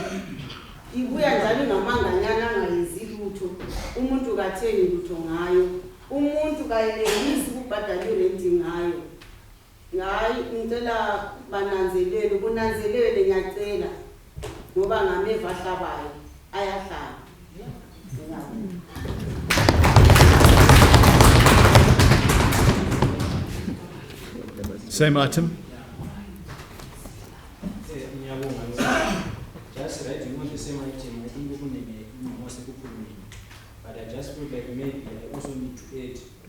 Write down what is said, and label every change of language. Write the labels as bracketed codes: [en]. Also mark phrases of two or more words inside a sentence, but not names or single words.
[nd] Ibuya njalo ngamanganyana angayenzi lutho. Umuntu kathengi lutho ngayo. Umuntu kayelelisi ukubhadala irent ngayo. Hayi ngicela bananzelele kunanzelele ngiyacela ngoba ngameva ahlabayo ayahlaba. [en] Same item. Just writing on the same item, I think we may more but I just feel like maybe I also need to add.